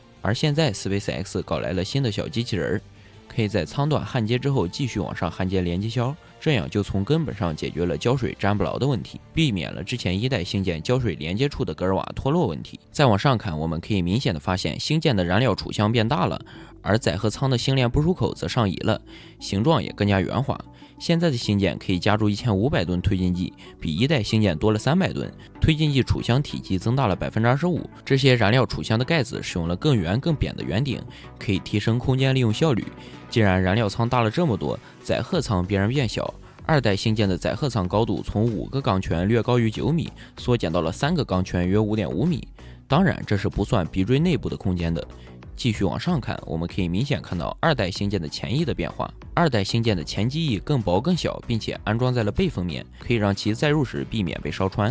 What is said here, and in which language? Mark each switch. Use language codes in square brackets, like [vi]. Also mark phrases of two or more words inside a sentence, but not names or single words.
[zh] 而現在 SpaceX 搞來了新的小機器人，可以在艙段焊接之後繼續往上焊接連接銷，這樣就從根本上解決了膠水粘不牢的問題，避免了之前1代星艦膠水連接處的格爾瓦脫落問題。再往上看，我們可以明顯的發現星艦的燃料儲箱變大了，而載荷艙的星鏈部署口则上移了，形狀也更加圓滑。現在的星艦可以加注1500噸推进剂，比1代星艦多了300噸，推进剂儲箱体积增大了25%。这些燃料储箱的蓋子使用了更圆更扁的圆頂，可以提升空间利用效率。既然燃料艙大了這麼多，載荷艙必然變小。2代星艦的載荷艙高度從5個鋼圈略高於9米，縮減到了3個鋼圈約5.5米。當然，這是不算鼻錐內部的空間的。繼續往上看，我們可以明顯看到2代星艦的前翼的變化。2代星艦的前機翼更薄更小，並且安裝在了背風面，可以讓其載入時避免被燒穿。